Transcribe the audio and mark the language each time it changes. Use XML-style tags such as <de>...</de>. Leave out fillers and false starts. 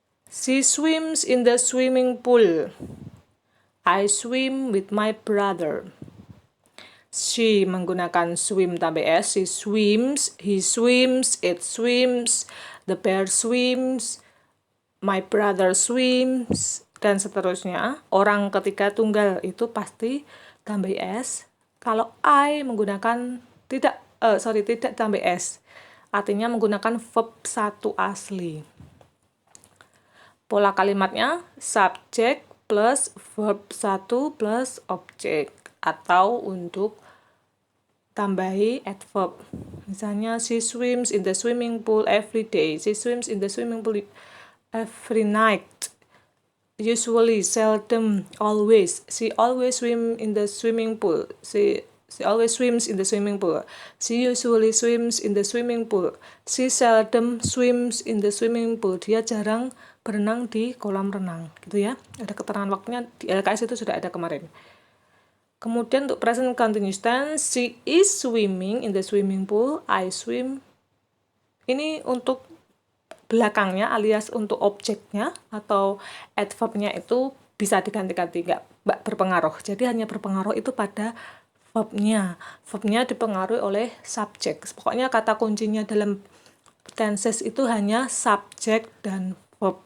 <en>She swims in the swimming pool. I swim with my brother.</en> <id>She menggunakan swim tambah s.</id> <en>She swims, he swims, it swims, the bear swims, my brother swims,</en> <id>dan seterusnya. Orang ketiga tunggal itu pasti tambah s. Kalau I menggunakan tidak tambah s. Artinya menggunakan verb satu asli. Pola kalimatnya</id> <en>subject plus verb 1 plus object,</en> <id>atau untuk tambahi adverb.</id> <en>Misalnya, she swims in the swimming pool every day. She swims in the swimming pool every night. Usually, seldom, always. She always swim in the swimming pool. She always swims in the swimming pool. She usually swims in the swimming pool. She seldom swims in the swimming pool.</en> <id>Dia jarang berenang di kolam renang, gitu ya. Ada keterangan waktunya di LKS itu sudah ada kemarin. Kemudian untuk</id> <en>present continuous tense, she is swimming in the swimming pool, I swim.</en> <id>Ini untuk belakangnya alias untuk objeknya atau adverbnya itu bisa diganti-ganti, nggak berpengaruh. Jadi hanya berpengaruh itu pada verbnya. Verbnya dipengaruhi oleh subjek. Pokoknya kata kuncinya dalam tenses itu hanya subjek dan verb.</id>